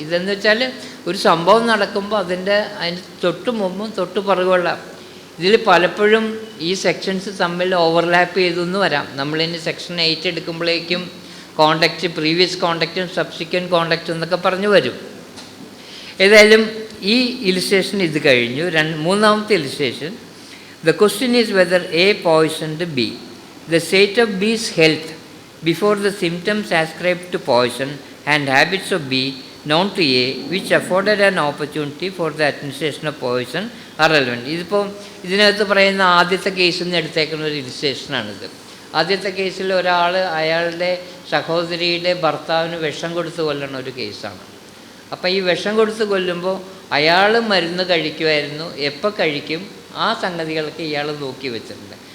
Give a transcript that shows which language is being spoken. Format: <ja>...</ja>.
<ml>ഇതെന്ന് വെച്ചാൽ ഒരു സംഭവം നടക്കുമ്പോൾ അതിന് തൊട്ട് മുമ്പും തൊട്ട് പുറകുള്ള ഇതിൽ പലപ്പോഴും ഈ സെക്ഷൻസ് തമ്മിൽ ഓവർലാപ്പ് ചെയ്തെന്ന് വരാം. നമ്മളിനി സെക്ഷൻ 8 എടുക്കുമ്പോഴേക്കും കോണ്ടക്റ്റ്, പ്രീവിയസ് കോണ്ടക്റ്റും സബ്സിക്വൻറ്റ് കോണ്ടക്റ്റും എന്നൊക്കെ പറഞ്ഞു വരും. ഏതായാലും ഈ ഇലിസ്ട്രേഷൻ ഇത് കഴിഞ്ഞു. മൂന്നാമത്തെ illustration,</ml> <en>the question is whether A poisoned B. The state of B's health before the symptoms ascribed to poison and habits of B known to A which afforded an opportunity for the administration of poison are relevant.</en> <ml>ഇതിപ്പോൾ ഇതിനകത്ത് പറയുന്ന ആദ്യത്തെ കേസിൽ നിന്ന് എടുത്തേക്കുന്ന ഒരു ഇലിസ്ട്രേഷനാണിത്. ആദ്യത്തെ കേസിൽ ഒരാൾ അയാളുടെ സഹോദരിയുടെ ഭർത്താവിന് വിഷം കൊടുത്ത് കൊല്ലുന്ന ഒരു കേസാണ്. അപ്പോൾ ഈ വിഷം കൊടുത്ത് കൊല്ലുമ്പോൾ അയാൾ മരുന്ന് കഴിക്കുമായിരുന്നു, എപ്പോൾ കഴിക്കും ആ സംഗതികളൊക്കെ ഇയാൾ നോക്കി വെച്ചിട്ടുണ്ട്.</ml>